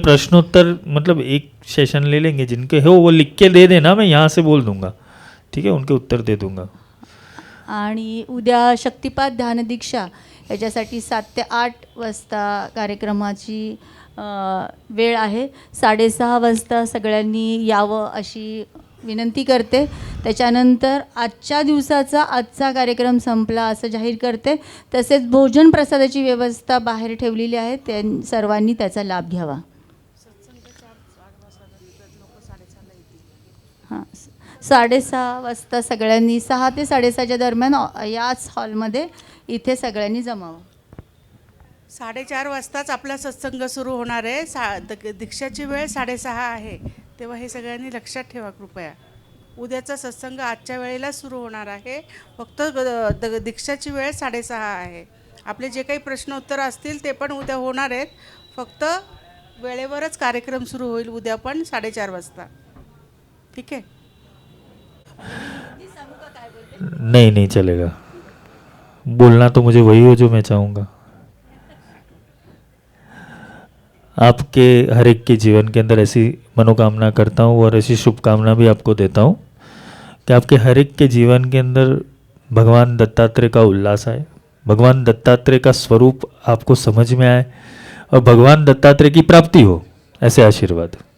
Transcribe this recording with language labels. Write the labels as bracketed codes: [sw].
[hi] प्रश्नोत्तर मतलब एक सेशन ले लेंगे, जिनके हो वो लिख के दे देना, मैं यहाँ से बोल दूंगा, ठीक है, उनके उत्तर दे दूंगा। [mr] आणि उद्या शक्तिपात ध्यानदीक्षा याच्यासाठी 7 ते 8 वाजता कार्यक्रमाची वेळ आहे। 6:30 वाजता सगळ्यांनी यावं अशी विनंती करते। त्याच्यानंतर आजच्या दिवसाचा आजचा कार्यक्रम संपला असं जाहीर करते। तसेच भोजन प्रसादाची व्यवस्था बाहेर ठेवलेली आहे, त्या सर्वांनी त्याचा लाभ घ्यावा। हां, 6:30 वाजता सगळ्यांनी 6 ते 6:30च्या दरम्यान याच हॉलमध्ये इथे सगळ्यांनी जमावं। 4:30 वाजताच आपला सत्संग सुरू होणार आहे। दीक्षाची वेळ 6:30 आहे, तेव्हा हे सगळ्यांनी लक्षात ठेवा कृपया। उद्याचा सत्संग आजच्या वेळेला सुरू होणार आहे, फक्त दीक्षाची वेळ 6:30 आहे। आपले जे काही प्रश्नोत्तर असतील ते पण उद्या होणार आहेत, फक्त वेळेवरच कार्यक्रम सुरू होईल उद्या पण 4:30 वाजता, ठीक है। [hi] नहीं नहीं चलेगा, बोलना तो मुझे वही हो जो मैं चाहूँगा। आपके हर एक के जीवन के अंदर ऐसी मनोकामना करता हूँ और ऐसी शुभकामना भी आपको देता हूँ कि आपके हर एक के जीवन के अंदर भगवान दत्तात्रेय का उल्लास आए, भगवान दत्तात्रेय का स्वरूप आपको समझ में आए और भगवान दत्तात्रेय की प्राप्ति हो, ऐसे आशीर्वाद।